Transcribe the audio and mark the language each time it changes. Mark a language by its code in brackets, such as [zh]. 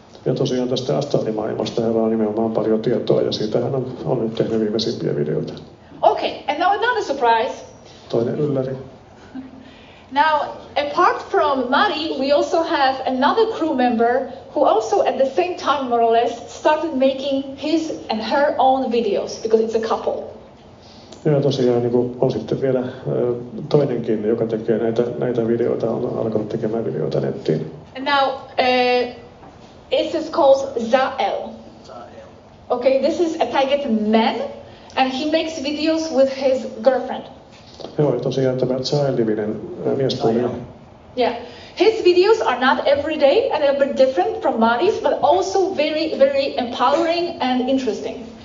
[fi] Ja tosiaan tästä astraalimaailmasta hänellä on nimenomaan paljon tietoa ja siitä hän on nyt tehnyt viimeisimpiä videoita. [en] Okay, and now another surprise. [fi] Toinen ylläri. [en] Now, apart from Mari, we also have another crew member who also at the same time, more or less, started making his and her own videos, because it's a couple. [fi] Ja tosiaan niin on sitten vielä toinenkin, joka tekee näitä videoita, on alkanut tekemään videoita nettiin. [en] And now, it is called Zael. Okay, this is a Taygetean man, and he makes videos with his girlfriend. [fi] Joo, ja tosiaan tämä Zael-niminen miespuolinen. [en] Yeah. His videos are not every day and a bit different from Mari's, but also very, very empowering and interesting.